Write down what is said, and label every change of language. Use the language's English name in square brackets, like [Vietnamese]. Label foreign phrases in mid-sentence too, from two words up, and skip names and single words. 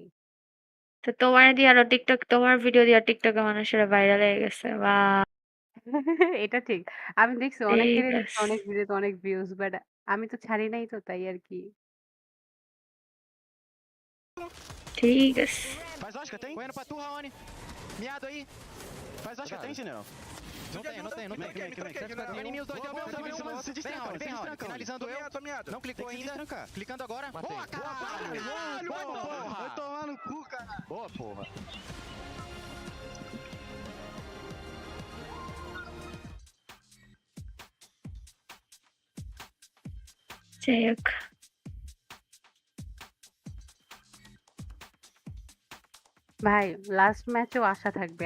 [Bangla] তো তোমার দিয়ে আরো টিকটক, তোমার ভিডিও দিয়ে টিকটকে মানুষেরা ভাইরাল হয়ে গেছে। বাহ, এটা ঠিক। আমি দেখছি অনেকেরই yes. অনেক ভিডিওতে অনেক ভিউজ, বাট আমি তো ছাড়ি নাই তো, তাই আর কি। ঠিক আছে। [Portuguese] Faz lógica, tem? Correndo pra tu, Raoni. Miado aí. Faz lógica, tem, Sinel? Não tem. Vem em mim os dois, deu meu, se destranca, vem, Raoni. Finalizando eu. Não clicou ainda. Clicando agora. Boa, caralho! Porra! Vai tomar no cu, cara. Boa, porra. [Bangla] যাই হোক, ভাই লাস্ট ম্যাচেও আশা থাকবে।